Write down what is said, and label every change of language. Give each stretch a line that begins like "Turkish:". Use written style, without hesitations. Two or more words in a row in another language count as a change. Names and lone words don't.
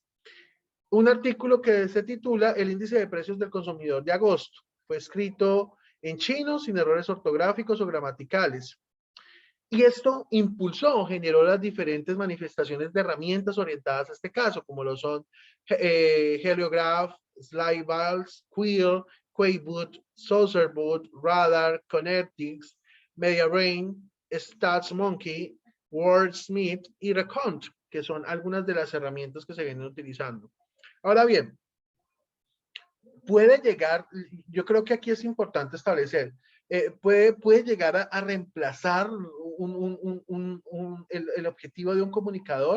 Spanish: Un artículo que se titula El índice de precios del consumidor de agosto. Fue escrito en chino, sin errores ortográficos o gramaticales. Y esto impulsó, generó las diferentes manifestaciones de herramientas orientadas a este caso, como lo son Heliograph, Slideballs, Quill, Quayboot, Saucerboot, Radar, Connectics, MediaBrain, StatsMonkey, Wordsmith y Recount, que son algunas de las herramientas que se vienen utilizando. Ahora bien, puede llegar, yo creo que aquí es importante establecer, puede llegar a reemplazar el objetivo de un comunicador.